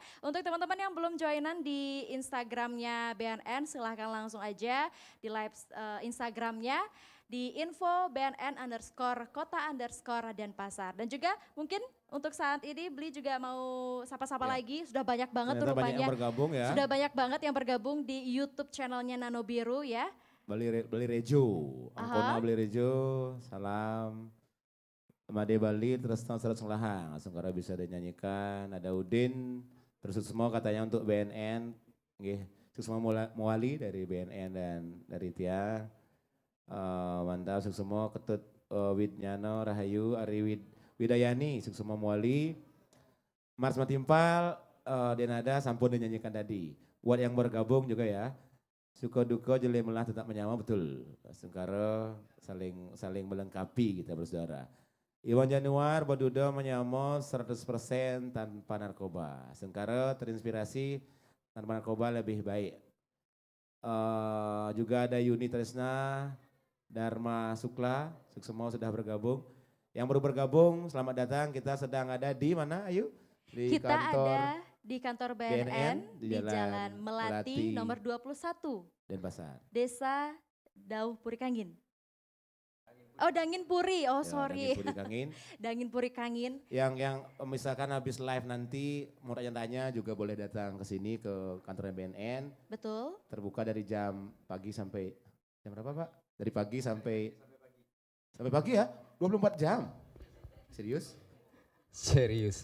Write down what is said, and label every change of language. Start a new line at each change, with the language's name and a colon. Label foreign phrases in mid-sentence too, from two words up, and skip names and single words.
Indonesian: Untuk teman-teman yang belum joinan di Instagramnya BNN, silahkan langsung aja di live Instagramnya di info BNN _kota _Denpasar. Dan juga mungkin untuk saat ini Beli juga mau sapa-sapa lagi, sudah banyak banget tuh rupanya. Banyak yang bergabung ya. Sudah banyak banget yang bergabung di YouTube channelnya Nano Biru ya. Beli Rejo, Angkona Beli Rejo, salam. Made Bali terus terus ngelahang, langsung karena bisa dinyanyikan. Ada Udin, terus semua katanya untuk BNN, semua Muali dari BNN dan dari Tia. Mantap semua ketut Widnyano Rahayu, Ari Widayani, Suksuma Muali, Mars Matimpal, Denada sampun dinyanyikan tadi. Buat yang bergabung juga ya, suka duka
Balinese: jeli melah
Indonesian: tetap menyama betul. Sengkara saling melengkapi kita bersaudara. Iwan Januar Baduda menyama 100% tanpa narkoba. Sengkara terinspirasi tanpa narkoba lebih baik. Juga ada Yuni Tresna, Dharma Sukla, semua sudah bergabung. Yang baru bergabung, selamat datang. Kita sedang ada di mana, Ayu? Di Kita ada di kantor BNN di Jalan Melati nomor 21. Denpasar. Desa Dauh Puri Kangin. Oh, Dangin Puri. Oh, Ya, sorry. Dangin Puri Kangin. Dangin Puri Kangin. Yang misalkan habis live nanti mau tanya-tanya juga boleh datang ke sini ke kantor BNN. Betul. Terbuka dari jam pagi sampai jam berapa, Pak? Dari pagi sampai pagi ya? 24 jam. Serius? Serius.